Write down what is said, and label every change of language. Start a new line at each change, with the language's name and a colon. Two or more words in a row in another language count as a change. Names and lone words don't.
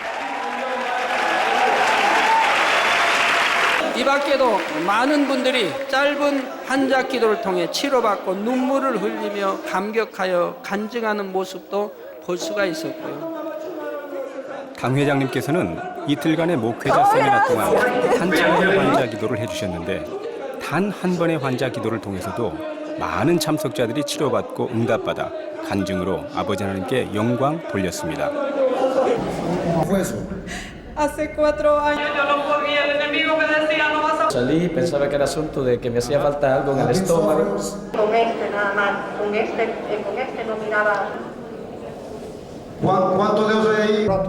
Korean: 이 밖에도 많은 분들이 짧은 한작 기도를 통해 치료받고 눈물을 흘리며 감격하여 간증하는 모습도 볼 수가 있었고요. 강 회장님께서는 이틀간의 목회자 세미나 동안 한창의 환자 기도를 해주셨는데 단 한 번의 환자 기도를 통해서도 많은 참석자들이 치료받고 응답받아 간증으로 아버지 하나님께 영광 돌렸습니다.
Spanish: Hace 4 años yo no podía, el enemigo me decía no vas a... Salí, pensaba que era asunto de que me hacía falta algo en el estómago. Con este nada más, con este no miraba. ¿Cuánto de eso hay ahí?